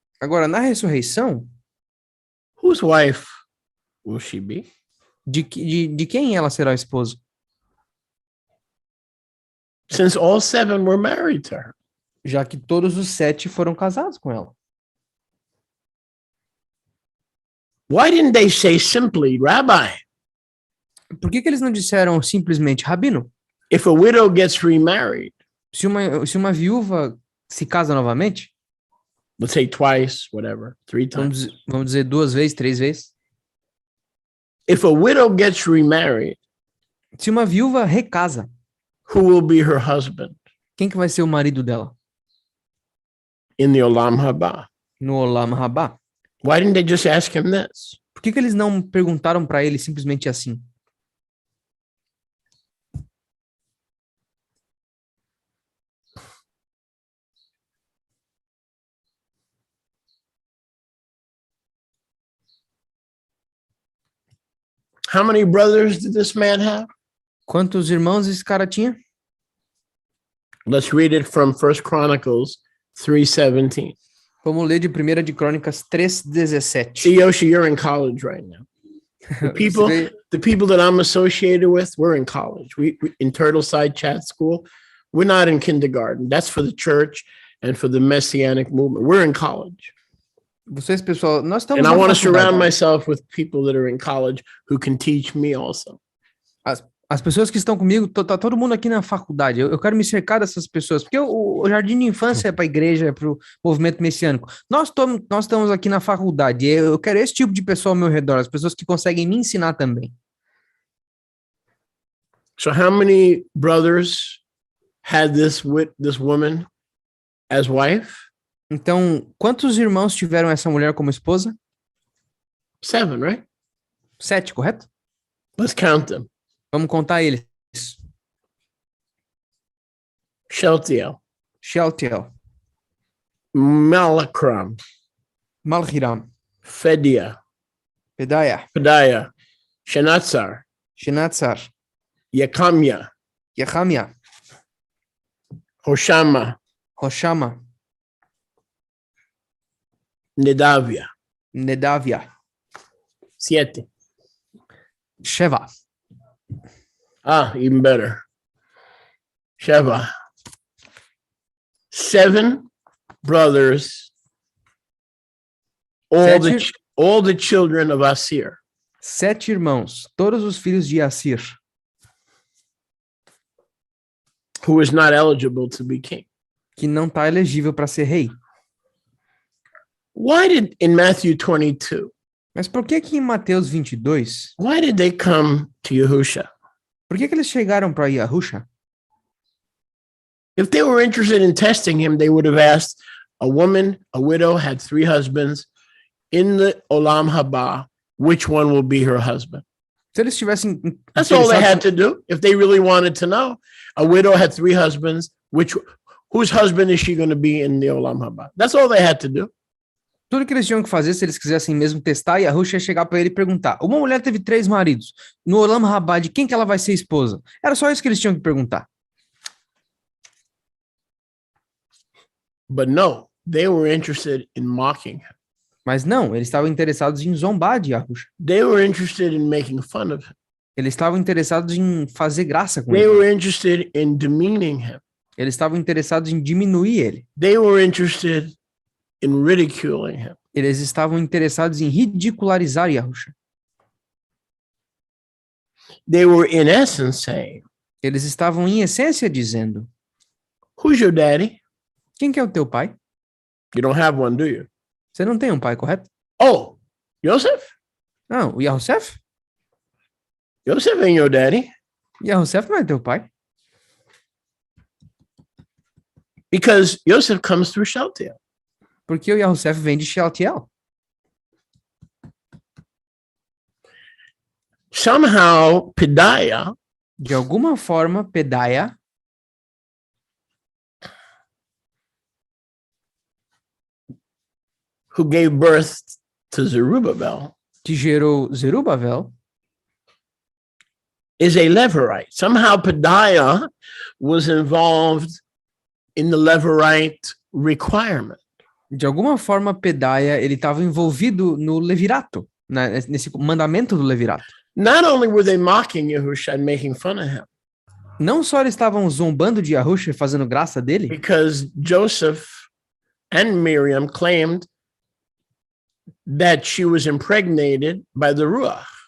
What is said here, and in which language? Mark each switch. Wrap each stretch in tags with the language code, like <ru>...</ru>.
<pt>Agora, na ressurreição,</pt> <en>whose wife will she be?</en> <pt>de quem ela será a esposa?</pt> <en>Since all 7 were married to her.</en> <pt>Já que todos os 7 foram casados com ela.</pt> <en>Why didn't they say simply, Rabbi,</en> <pt>Por que eles não disseram simplesmente, Rabino,</pt> <en>if a widow gets remarried,</en> <pt>se uma viúva se casa novamente,</pt> <en>let's say twice, whatever, 3 times.</en> <pt>vamos dizer 2 vezes, 3 vezes,</pt> <en>If a widow gets remarried,</en> <pt>se uma viúva recasa,</pt> <en>who will be her husband</en> <pt>quem que vai ser o marido dela?</pt> <en>in the Olam Haba?</en> <pt>No Olam Rabá.</pt> <en>Why didn't they just ask him this?</en> <pt>Por que eles não perguntaram para ele simplesmente assim?</pt> <en>How many brothers did this man have?</en> <pt>Quantos irmãos esse cara tinha?</pt> <en>Let's read it from 1 Chronicles 3:17.</en> <pt>Vamos ler de 1 de Crônicas 3:17.</pt> <en>See, Yoshi, you're in college right now. The people that I'm associated with, we're in college. We in Turtleside Chat School, we're not in kindergarten. That's for the church and for the Messianic movement. We're in college.</en> <pt>Vocês, pessoal, nós estamos</pt> <en>And I</en> <pt>na</pt> <en>want to surround</en> <pt>faculdade.</pt> <en>myself with people that are in college who can teach me also.</en> <pt>As pessoas que estão comigo, tá todo mundo aqui na faculdade. Eu quero me cercar dessas pessoas, porque o jardim de infância é para a igreja, é para o movimento messiânico. Nós estamos aqui na faculdade. Eu quero esse tipo de pessoa ao meu redor, as pessoas que conseguem me ensinar também.</pt> <en>So how many brothers had this woman as wife?</en> <pt>Então, quantos irmãos tiveram essa mulher como esposa?</pt> <en>7, right?</en> <pt>7, correto?</pt> <en>Let's count them.</en> <pt>Vamos contar eles.</pt> <en>Sheltiel,</en> <pt>Shealtiel,</pt> <en>Malachram,</en> <pt>Malhiram,</pt> <en>Fedia,</en> <pt>Pedaiah,</pt> <en>Pedaiah, Shenatzar,</en> <pt>Shenatzar,</pt> <en>Yekamya,</en> <pt>Yechamia,</pt> <en>Hoshama,</en> <pt>Hoshama,</pt> <en>Nedavia.</en> <pt>Nedavia,</pt> <en>7.</en> <he>Sheva.</he> <en>Even better. Sheva. 7 brothers, all the children of Asir.</en> <pt>7 irmãos, todos os filhos de Assir,</pt> <en>Who is not eligible to be king.</en> <pt>que não está elegível para ser rei.</pt> <en>Why did, in Matthew 22,</en> <pt>Mas por que em Mateus 22,</pt> <en>why did they come to Yahusha?</en> <pt>por que eles chegaram para Yahusha?</pt> <en>If they were interested in testing him, they would have asked a woman, a widow, had 3 husbands in the Olam Haba, which one will be her husband?</en> <pt>Se eles tivessem</pt> <en>That's all they had to do. If they really wanted to know, a widow had 3 husbands, whose husband is she going to be in the Olam Haba? That's all they had to do.</en> <pt>Tudo que eles tinham que fazer, se eles quisessem mesmo testar, Yahusha ia chegar para ele e perguntar: uma mulher teve 3 maridos, no Olam Rabá, de quem que ela vai ser esposa? Era só isso que eles tinham que perguntar.</pt> <en>But no, they were interested in mocking him.</en> <pt>Mas não, eles estavam interessados em zombar de Yahusha.</pt> <en>They were interested in making fun of him.</en> <pt>Eles estavam interessados em fazer graça com</pt> <en>They</en> <pt>ele.</pt> <en>were interested in demeaning him.</en> <pt>Eles estavam interessados em diminuir ele.</pt> <en>They were interested in ridiculing him.</en> <pt>Eles estavam interessados em ridicularizar Yahusha.</pt> <en>They were in essence saying,</en> <pt>Eles estavam em essência dizendo:</pt> <en>who's your daddy?</en> <pt>quem que é o teu pai?</pt> <en>You don't have one, do you?</en> <pt>Você não tem um pai, correto?</pt> <en>Oh, Joseph?</en> <pt>Não, o Yahusef?</pt> <en>Joseph ain't your daddy.</en> <pt>Yahusef não é teu pai.</pt> <en>Because Joseph comes through Shealtiel.</en> <pt>Porque o Yahusef vem de Shealtiel.</pt> <en>Somehow, Pedaiah,</en> <pt>De alguma forma, Pedaiah,</pt> <en>who gave birth to Zerubbabel,</en> <pt>que gerou Zerubabel,</pt> <en>is a Levirate. Somehow Pedaiah was involved in the Levirate requirement.</en> <pt>de alguma forma, Pedaiah, ele estava envolvido no levirato, nesse mandamento do levirato.</pt> <en>Not only were they mocking Yahusha and making fun of him,</en> <pt>Não só eles estavam zombando de Yahusha e fazendo graça dele,</pt> <en>because Joseph and Miriam claimed that she was impregnated by the Ruach.</en>